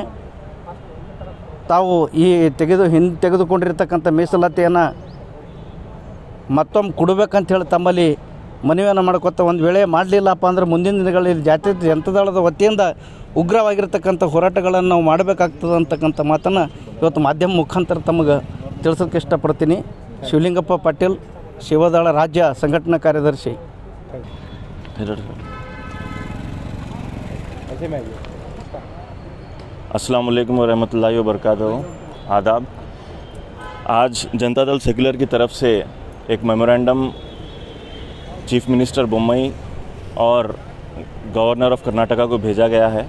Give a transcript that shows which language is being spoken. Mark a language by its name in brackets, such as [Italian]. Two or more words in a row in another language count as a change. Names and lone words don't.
[Kannada] ತಾವು ಈ ಹಿಂದೆ ತೆಗೆದುಕೊಂಡಿರ್ತಕ್ಕಂಥ ಮೀಸಲಾತಿಯನ್ನು ಮತ್ತೊಮ್ಮೆ ಕೊಡಬೇಕಂತ ಹೇಳಿ ತಮ್ಮಲ್ಲಿ ಮನವಿಯನ್ನು ಮಾಡ್ಕೊತ, ಒಂದು ವೇಳೆ ಮಾಡಲಿಲ್ಲಪ್ಪ ಅಂದರೆ ಮುಂದಿನ ದಿನಗಳಲ್ಲಿ ಜಾತ್ಯತೀತ ಜನತಾದಳದ ವತಿಯಿಂದ ಉಗ್ರವಾಗಿರ್ತಕ್ಕಂಥ ಹೋರಾಟಗಳನ್ನು ನಾವು ಮಾಡಬೇಕಾಗ್ತದೆ ಅಂತಕ್ಕಂಥ ಮಾತನ್ನು ಇವತ್ತು ಮಾಧ್ಯಮ ಮುಖಾಂತರ ತಮಗೆ ತಿಳಿಸೋಕ್ಕೆ ಇಷ್ಟಪಡ್ತೀನಿ. ಶಿವಲಿಂಗಪ್ಪ ಪಾಟೀಲ್, ಸೇವಾದಳ ರಾಜ್ಯ ಸಂಘಟನಾ ಕಾರ್ಯದರ್ಶಿ. [Arabic] السلام عليكم رحمة الله و بركاته. [Hindi] आदाब। आज जनता दल सेक्युलर की तरफ से एक [English] memorandum chief minister [Hindi] बोम्मई और [English] governor of Karnataka [Hindi] को भेजा गया है।